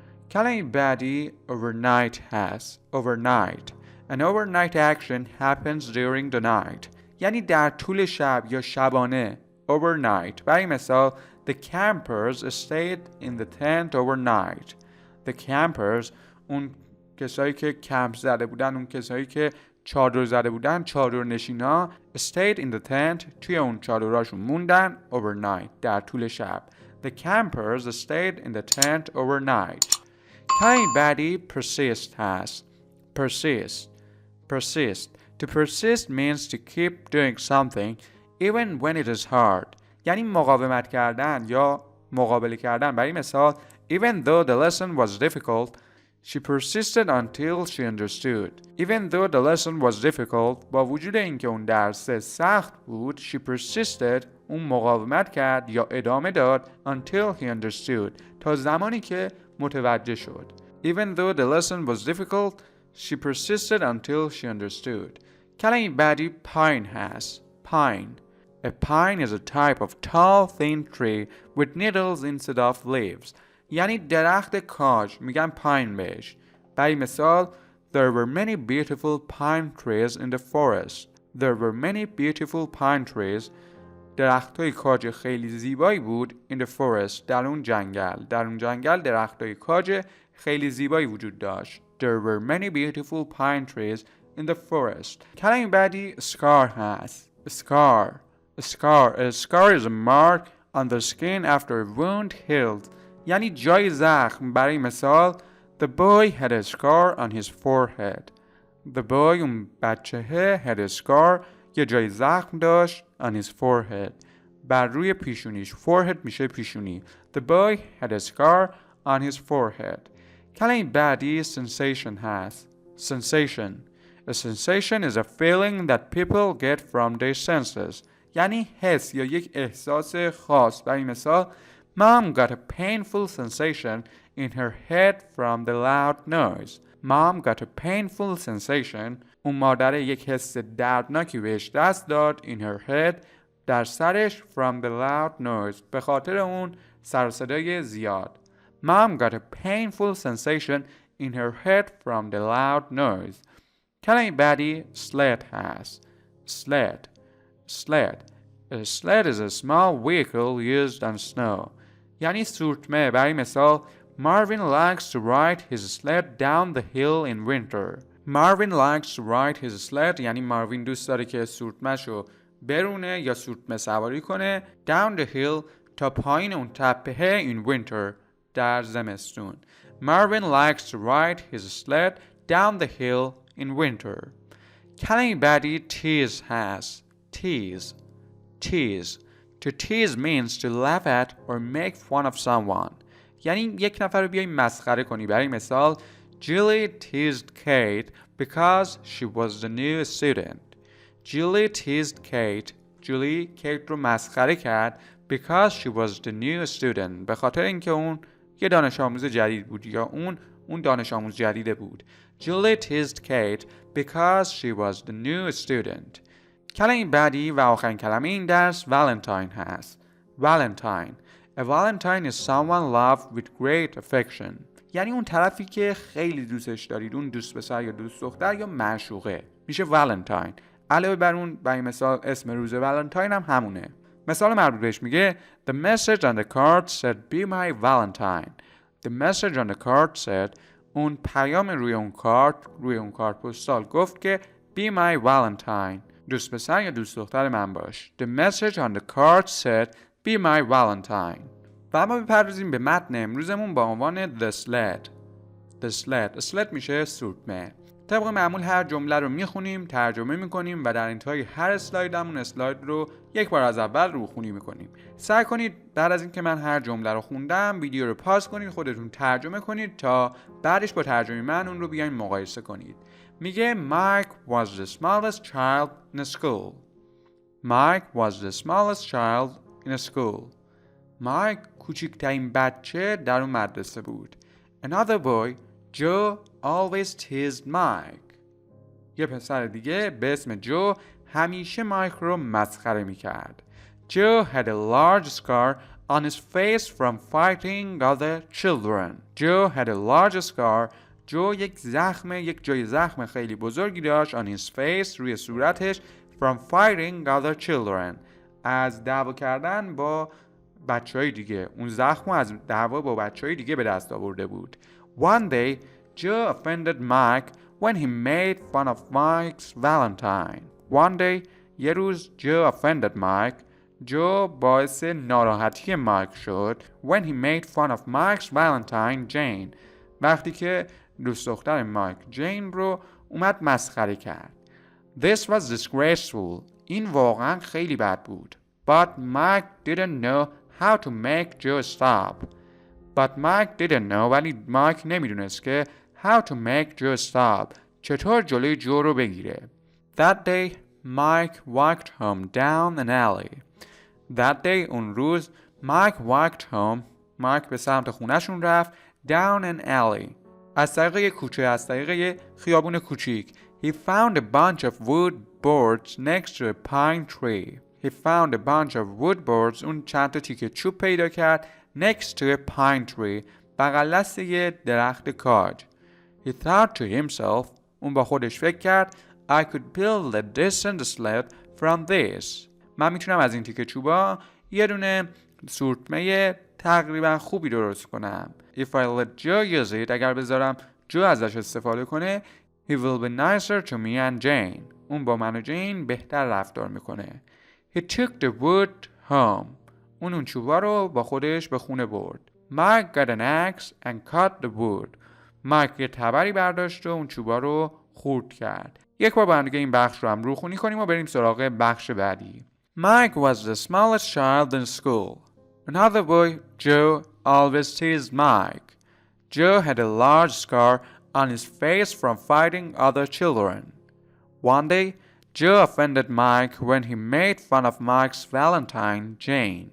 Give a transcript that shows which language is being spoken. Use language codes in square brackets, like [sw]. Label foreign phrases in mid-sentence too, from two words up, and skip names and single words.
[fa] کلمه بعدی overnight هست. overnight. [en] An overnight action happens during the night. [fa] یعنی در طول شب یا شبانه. overnight. برای مثال [en] The campers stayed in the tent overnight. The campers [fa] اون کسایی که کمپ زده بودن، اون کسایی که چادر زده بودن، چادر نشینا [en] stayed in the tent [fa] توی اون چادراشون موندن overnight در طول شب. [en] The campers stayed in the tent overnight. [fa] کلمه بعدی persist هست. persist. persist. [en] To persist means to keep doing something even when it is hard. [fa] یعنی مقاومت کردن یا مقابله کردن. برای مثال [en] Even though the lesson was difficult, she persisted until she understood. Even though the lesson was difficult, [fa] با وجود اینکه اون درس سخت بود, [en] she persisted, [fa] اون مقاومت کرد یا ادامه داد [en] until he understood, [fa] تا زمانی که متوجه شد. [en] Even though the lesson was difficult, she persisted until she understood. [fa] کلمه بعدی pine هست. pine. [en] A pine is a type of tall, thin tree with needles instead of leaves. [fa] یعنی درخت کاج. میگن pine بهش. برای مثال [en] There were many beautiful pine trees in the forest. There were many beautiful pine trees. [fa] درختای کاج خیلی زیبایی بود [en] in the forest. [fa] در اون جنگل. در اون جنگل درختای کاج خیلی زیبایی وجود داشت. [en] There were many beautiful pine trees in the forest. [fa] کلمه بعدی scar هست. scar. [en] A scar is a mark on the skin after a wound healed. [fa] یعنی جای زخم. برای مثال [en] The boy had a scar on his forehead. The boy [fa] اون بچه [en] had a scar [fa] یه جای زخم داشت [en] on his forehead. [fa] بر روی پیشونیش. forehead میشه پیشونی. [en] The boy had a scar on his forehead. [fa] کلمه بعدی sensation هست. sensation. [en] A sensation is a feeling that people get from their senses. [fa] یعنی حس یا یک احساس خاص. برای مثال [en] Mom got a painful sensation in her head from the loud noise. Mom got a painful sensation. [fa] اون مادر یک حس دردناکی بهش دست داد [en] in her head [fa] در سرش [en] from the loud noise. [fa] به خاطر اون سر و صدای زیاد. [en] Mom got a painful sensation in her head from the loud noise. [fa] کلمه بعدی sled هست. sled. sled. [en] A sled is a small vehicle used on snow. [fa] یعنی سورتمه. برای مثال [en] Marvin likes to ride his sled down the hill in winter. Marvin likes to ride his sled [fa] یعنی ماروین دوست داره که سورتمه‌شو برونه یا سورتمه سواری کنه [en] down the hill [fa] تا پایین اون تپه [en] in winter [fa] در زمستون. [en] Marvin likes to ride his sled down the hill in winter. [fa] کلمه بعدی tease هست. tease. tease. [en] To tease means to laugh at or make fun of someone. [fa] یعنی یک نفر رو بیای مسخره کنی. برای مثال [en] Julie teased Kate because she was the new student. Julie teased Kate. Julie [fa] کیت رو مسخره کرد [en] because she was the new student. [fa] به خاطر اینکه اون یه دانش آموز جدید بود یا اون دانش آموز جدیده بود. [en] Julie teased Kate because she was the new student. [fa] کلمه بعدی و آخرین کلمه این درس Valentine هست. Valentine. [en] A Valentine is someone loved with great affection. [fa] یعنی اون طرفی که خیلی دوستش دارید. اون دوست پسر یا دوست دختر یا معشوقه. میشه Valentine. علاوه بر اون برای مثال اسم روز ولنتاین هم همونه. مثال مربوط بهش میگه [en] The message on the card said be my Valentine. The message on the card said [fa] اون پیام روی اون کارت پستال گفت که [en] be my Valentine. [fa] دوست پسر یا دوست دختر من باش. [en] The message on the card said be my Valentine. [fa] و اما بپردازیم به متن امروزمون با عنوان The sled. The sled میشه سورتمه. طبق معمول هر جمله رو میخونیم، ترجمه میکنیم و در انتهای هر اسلایدمون اسلاید رو یک بار از اول روخونی میکنیم. سعی کنید بعد از اینکه من هر جمله رو خوندم ویدیو رو پاس کنید، خودتون ترجمه کنید تا بعدش با ترجمه من اون رو بیاین مقایسه کنید. [en] میگه Mike was the smallest child in school. Mike was the smallest child in school. [fa] Mike کوچکترین بچه در اون مدرسه بود. [en] Another boy, Joe, always teased Mike. [fa] یه پسر دیگه به اسم جو همیشه مایک رو مسخره میکرد. [en] Joe had a large scar on his face from fighting other children. Joe had a large scar. [fa] جو یک جای زخم خیلی بزرگی داشت [en] on his face [fa] روی صورتش [en] from fighting other children [fa] از دعوا کردن با بچهای دیگه. اون زخم از دعوا با بچهای دیگه به دست آورده بود. [en] One day Joe offended Mike when he made fun of Mike's Valentine. One day [fa] یه روز [en] Joe offended Mike. [fa] جو باعث ناراحتی مایک شد [en] when he made fun of Mike's Valentine Jane [fa] وقتی که دوست دختر مایک جین رو اومد مسخره کرد. [en] This was disgraceful. [fa] این واقعا خیلی بد بود. [en] But Mike didn't know how to make Joe stop. But Mike didn't know [fa] ولی مایک نمیدونست که [en] how to make Joe stop [fa] چطور جلوی جو رو بگیره. [en] That day Mike walked home down an alley. That day [fa] اون روز [en] Mike walked home [fa] مایک به سمت خونهشون رفت [en] down an alley [fa] از طریق یک کوچه از طریق یک خیابون کوچیک. [en] He found a bunch of wood boards next to a pine tree. He found a bunch of wood boards [fa] اون چند تا تیکه چوب پیدا کرد [en] next to a pine tree [fa] بغل دست یه درخت کاج. [en] He thought to himself [fa] اون با خودش فکر کرد [en] I could build a decent sled from this. [fa] من میتونم از این تیکه چوبا یه دونه سورتمه تقریبا خوبی درست کنم. [en] If I let Joe use it [fa] اگر بذارم جو ازش استفاده کنه [en] he will be nicer to me and Jane. [fa] اون با من و جین بهتر رفتار میکنه. [en] He took the wood home. [fa] اون چوبا رو با خودش به خونه برد. [en] Mike got an axe and cut the wood. [fa] مایک یه تبری برداشت و اون چوبا رو خورد کرد. یک بار با هم دیگه این بخش رو هم روخونی کنیم و بریم سراغ بخش بعدی. [en] Mike was the smallest child in school. Another boy, Joe, always teased Mike. Joe had a large scar on his face from fighting other children. One day, Joe offended Mike when he made fun of Mike's Valentine, Jane.